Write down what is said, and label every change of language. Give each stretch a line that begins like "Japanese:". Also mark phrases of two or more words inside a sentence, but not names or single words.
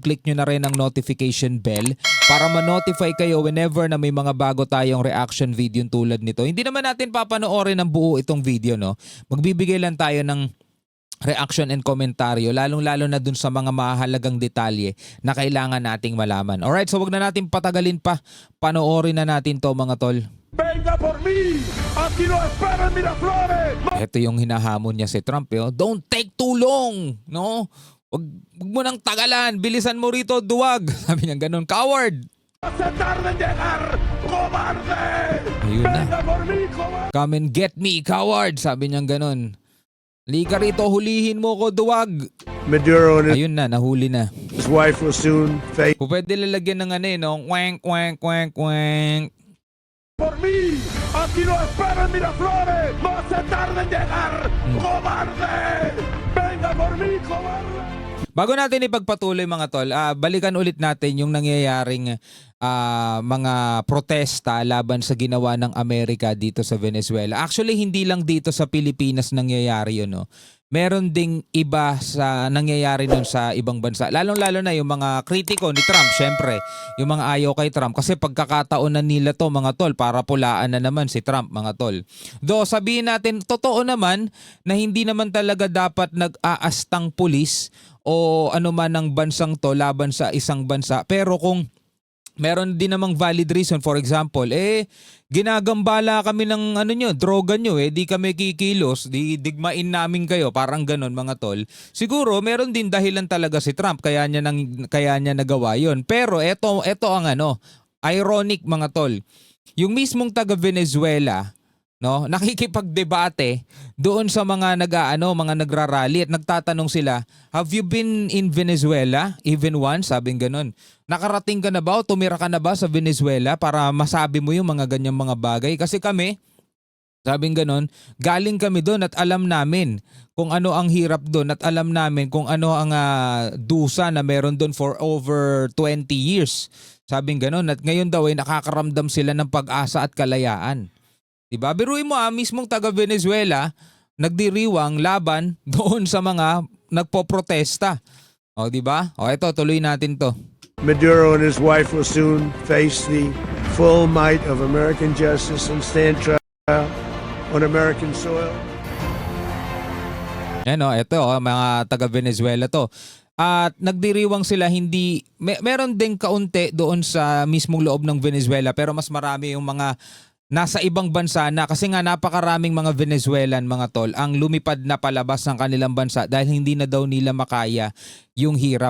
Filipino: Click nyo na rin ang
English: notification bell
Filipino: para ma-notify kayo whenever na may mga bago tayong
English: reaction video
Filipino: tulad nito. Hindi naman natin papanoorin ng buo itong video, no? Magbibigay lang tayo ng
English: reaction and
Filipino: komentaryo, lalong-lalo na dun sa mga mahalagang detalye na kailangan nating malaman.
English: Alright, so
Filipino: wag na natin patagalin pa. Panoorin na natin to mga tol.
Spanish: Venga por mí, aquí lo esperan Miraflores.
Filipino: Ito yung hinahamon niya si Trump.
English: Don't take too long, no?
Filipino: Wag mo nang tagalan, bilisan mo rito, duwag. Sabi niya ganun, coward.
Spanish: Se tarda en llegar, cobarde.
Filipino: Ayun na.
Spanish: Venga por mí, cobarde.
English: Come and get me, coward.
Filipino: Sabi niya ganun. Liga rito, hulihin mo ko, duwag.
English: Maduro and
Filipino: Ayun na, nahuli na.
English: his wife will soon face
Filipino: Kung pwede lalagyan ng no? Wank, wank, wank, wank.
Spanish: Por mí, aquí lo esperan Miraflores. No se tarda en llegar, cobarde. Venga por mí, cobarde.
Filipino: Bago natin ipagpatuloy mga tol, balikan ulit natin yung nangyayaring mga protesta laban sa ginawa ng Amerika dito sa Venezuela. Actually, hindi lang dito sa Pilipinas nangyayari yun. No? Meron ding iba sa nangyayari nun sa ibang bansa. Lalong-lalo na yung mga kritiko ni Trump, syempre. Yung mga ayaw kay Trump. Kasi pagkakataon na nila to mga tol, para pulaan na naman si Trump mga tol. Though sabihin natin, totoo naman na hindi naman talaga dapat nag-aastang pulis o anuman ng bansang to laban sa isang bansa. Pero kung meron din namang
English: valid reason, for example,
Filipino: ginagambala kami ng droga nyo, di kami kikilos, di digmain namin kayo, parang ganon mga tol. Siguro meron din dahilan talaga si Trump kaya niya nagawa yon. Pero eto ang ironic mga tol. Yung mismong taga Venezuela, no, nakikipagdebate doon sa mga mga nagrarally at nagtatanong sila,
English: have you been in Venezuela even once?
Filipino: Sabing ganun. Nakarating ka na ba o tumira ka na ba sa Venezuela para masabi mo yung mga ganyang mga bagay? Kasi kami, sabing ganun, galing kami doon at alam namin kung ano ang hirap doon at alam namin kung ano ang dusa na meron doon
English: for over 20 years.
Filipino: Sabing ganun, at ngayon daw ay nakakaramdam sila ng pag-asa at kalayaan. Diba? Biruin mo mismong taga Venezuela nagdiriwang laban doon sa mga nagpoprotesta. O diba? O ito, tuloy natin to.
English: Maduro and his wife will soon face the full might of American justice and stand trial on American soil.
Filipino: Ito mga taga Venezuela to. At nagdiriwang sila meron din kaunti doon sa mismong loob ng Venezuela pero mas marami yung mga nasa ibang bansa na kasi nga napakaraming mga Venezuelan mga tol ang lumipad na palabas ng kanilang bansa dahil hindi na daw nila makaya yung hirap.